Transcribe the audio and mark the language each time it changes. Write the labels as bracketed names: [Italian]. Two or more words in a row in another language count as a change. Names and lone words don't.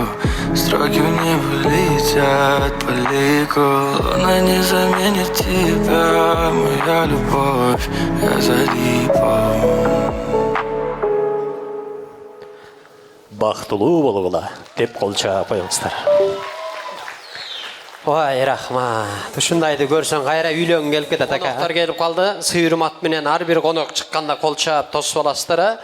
[Russian] Строки в небо летят по лику. Луна не заменит тебя, моя любовь. Я залип. [Kyrgyz] Бактылуу болгула деп кол чаап коюңуздар. Ой, рахмат. Ушундайды көрсөң кайра үйлөнгү келип кетет ака. Коноктор келип калды. Сый урмат менен ар бир конок чыкканда кол чаап тосуп аласыздар.